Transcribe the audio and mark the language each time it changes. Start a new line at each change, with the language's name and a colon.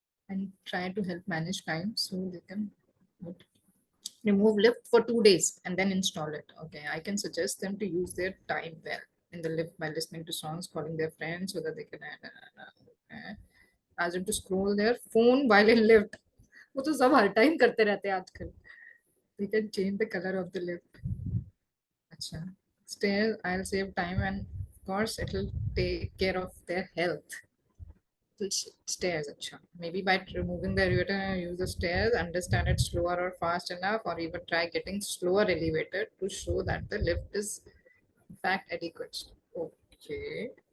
English: And try to help manage time so they can remove lift for 2 days and then install it. Okay, I can suggest them to use their time well in the lift by listening to songs, calling their friends so that they can okay. Ask them to scroll their phone while in lift.
Hindi: वो तो सब हर time करते रहते हैं आजकल.
English: We can change the color of the lift. अच्छा. Stairs, I'll save time and of course it will take care of their health. Stairs. Achha. Maybe by removing the elevator, use the stairs, understand it slower or fast enough, or even try getting slower elevator to show that the lift is in fact adequate. Okay.